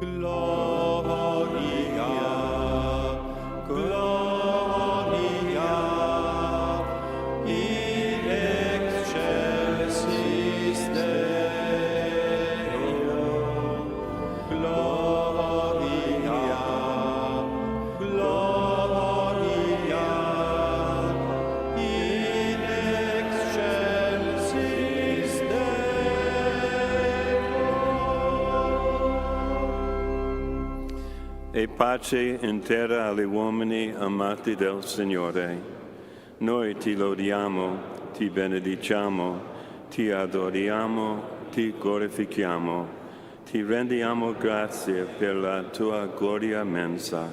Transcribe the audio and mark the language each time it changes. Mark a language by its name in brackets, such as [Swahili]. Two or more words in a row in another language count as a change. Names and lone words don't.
[Latin] Gloria, Gloria, in excelsis Deo. Gloria, Gloria, in excelsis [Italian] E pace intera agli uomini amati del Signore. Noi ti lodiamo, ti benediciamo, ti adoriamo, ti glorifichiamo, ti rendiamo grazie per la tua gloria immensa.